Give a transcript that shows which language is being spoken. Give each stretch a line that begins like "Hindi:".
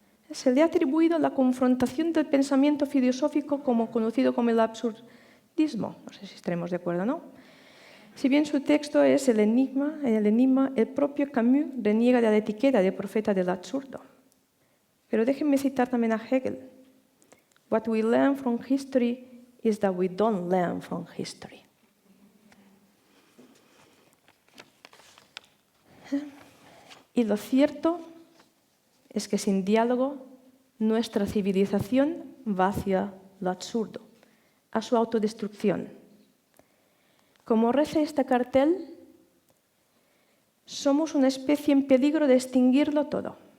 Spanish: Se le ha atribuido la confrontación del pensamiento filosófico conocido como el absurdismo. No sé si estaremos de acuerdo o no. Si bien su texto es el enigma, el propio Camus reniega de la etiqueta de profeta del absurdo. Pero déjenme citar también a Hegel.
English: What we learn from history is that we don't learn from history.
Spanish: Y lo cierto es que sin diálogo nuestra civilización va hacia lo absurdo, a su autodestrucción. Como reza este cartel, somos una especie en peligro de extinguirlo todo.